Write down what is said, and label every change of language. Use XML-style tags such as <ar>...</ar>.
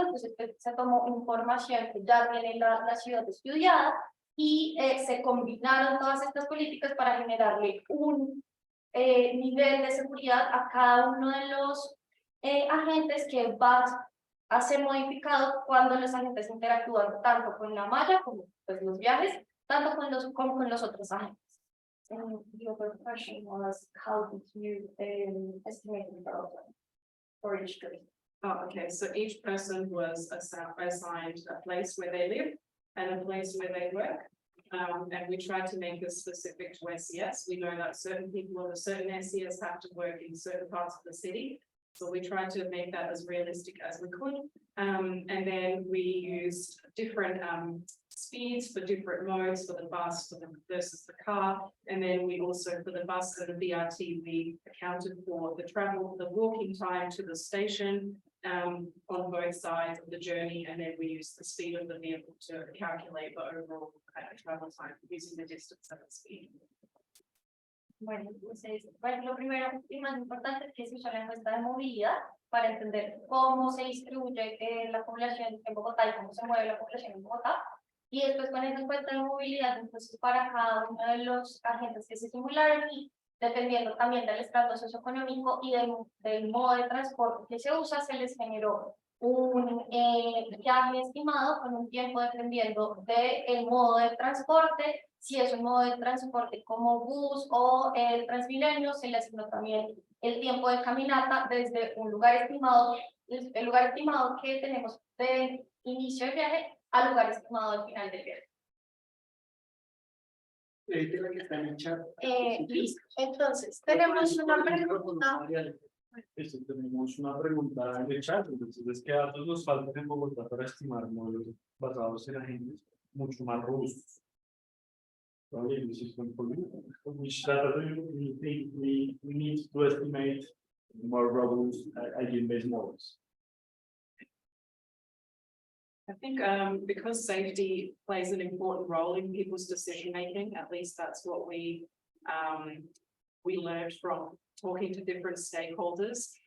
<es>Entonces se tomó información que ya tiene la ciudad estudiada y se combinaron todas estas políticas para generarle un nivel de seguridad a cada uno de los agentes que va a ser modificado cuando los agentes interactúan tanto con la malla como pues, los viajes, tanto como con los otros agentes.</es> <en>And the other question was, how did you estimate the development for each group? Oh, okay, so each person was assigned a place where they live and a place where they work. And we tried to make this specific to SES. We know that certain people with a certain SES have to work in certain parts of the city. So we tried to make that as realistic as we could. And then we used different speeds for different modes for the bus versus the car. And then we also, for the bus and the BRT, we accounted for the walking time to the station on both sides of the journey. And then we used the speed of the vehicle to calculate the overall travel time using the distance and the speed.</en> <es>Bueno, entonces, lo primero y más importante es que se usa la encuesta de movilidad para entender cómo se distribuye la población en Bogotá y cómo se mueve la población en Bogotá. Y después con esa encuesta de movilidad, entonces para cada uno de los agentes que se simularon y dependiendo también del estrato socioeconómico y del modo de transporte que se usa, se les generó un viaje estimado con un tiempo dependiendo del modo de transporte. Si es un modo de transporte como bus o el Transmilenio, se le asignó también el tiempo de caminata desde un lugar estimado, el lugar estimado que tenemos de inicio del viaje al lugar estimado al final del viaje. La que está en el chat. Listo. Entonces, tenemos una pregunta. Eso, tenemos una pregunta en el chat. Entonces, ¿qué datos nos faltan en Bogotá para estimar modelos basados en agentes mucho más robustos?</es> <en>Which data do you think we need to estimate more robust agent-based models? I think because safety plays an important role in people's decision making, at least that's what we learned from talking to different stakeholders.</en>